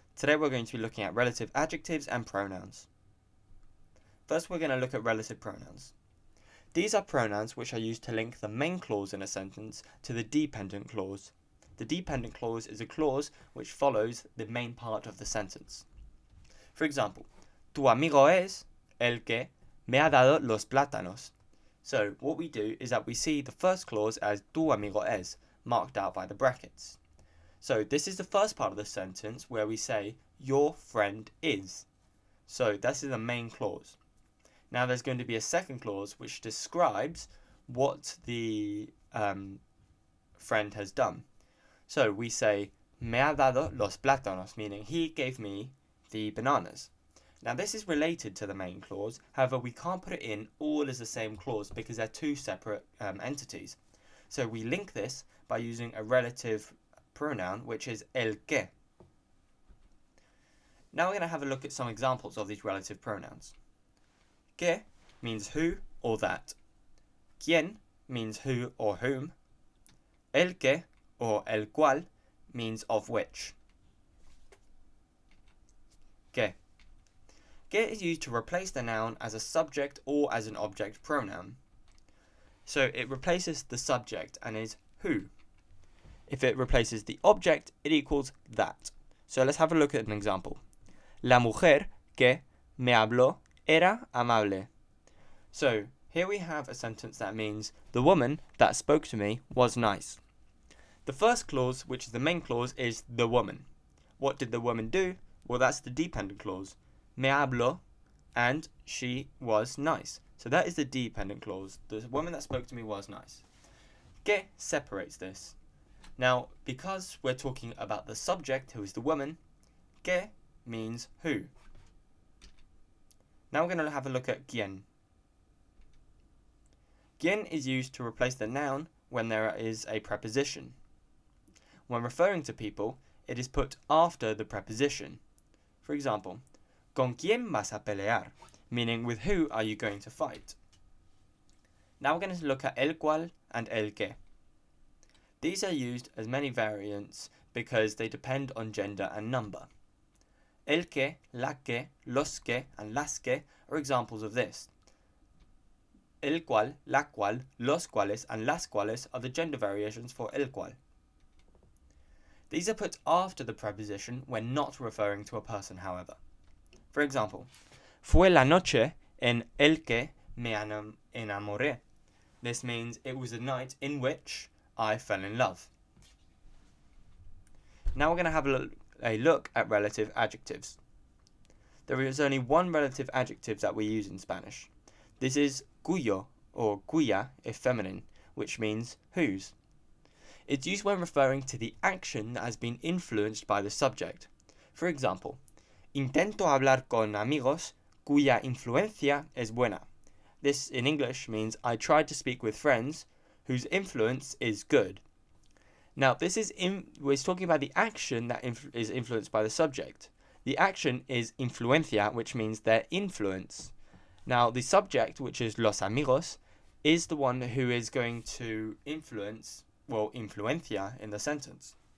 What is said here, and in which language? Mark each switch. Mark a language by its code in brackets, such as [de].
[en] Today we're going to be looking at relative adjectives and pronouns. First we're going to look at relative pronouns. These are pronouns which are used to link the main clause in a sentence to the dependent clause. The dependent clause is a clause which follows the main part of the sentence. For example, [es] tu amigo es el que me ha dado los plátanos. [en] So what we do is that we see the first clause as tu amigo es, marked out by the brackets. So this is the first part of the sentence where we say your friend is. So this is the main clause. Now there's going to be a second clause which describes what the friend has done. So we say [es] me ha dado los plátanos, [en] meaning he gave me the bananas. Now this is related to the main clause, however we can't put it in all as the same clause because they're two separate entities. So we link this by using a relative pronoun which is el que. Now we're going to have a look at some examples of these relative pronouns. Que means who or that. Quién means who or whom. El que or el cual means of which. Que. Que is used to replace the noun as a subject or as an object pronoun. So it replaces the subject and is who. If it replaces the object, it equals that. So let's have a look at an example. [es] La mujer que me habló era amable. [en] So here we have a sentence that means the woman that spoke to me was nice. The first clause, which is the main clause, is the woman. What did the woman do? Well, that's the dependent clause. [es] Me habló, [en] and she was nice. So that is the dependent clause. The woman that spoke to me was nice. Que separates this. Now, because we're talking about the subject, who is the woman, que means who. Now we're going to have a look at quién. Quién is used to replace the noun when there is a preposition. When referring to people, it is put after the preposition. For example, [es] ¿Con quién vas a pelear? [en] Meaning, with who are you going to fight? Now we're going to look at el cual and el que. These are used as many variants because they depend on gender and number. El que, la que, los que, and las que are examples of this. El cual, la cual, los cuales, and las cuales are the gender variations for el cual. These are put after the preposition when not referring to a person, however. For example, [es] fue la noche en el que me enamoré. [en] This means it was a night in which I fell in love. Now we're going to have a look at relative adjectives. There is only one relative adjective that we use in Spanish. This is cuyo or cuya if feminine, which means whose. It's used when referring to the action that has been influenced by the subject. For example, [es] intento hablar con amigos cuya influencia es buena. [en] This in English means I tried to speak with friends whose influence is good. Now this is we're talking about the action that is influenced by the subject. The action is influencia, which means their influence. Now the subject, which is los amigos, is the one who is going to influence, well, influencia in the sentence.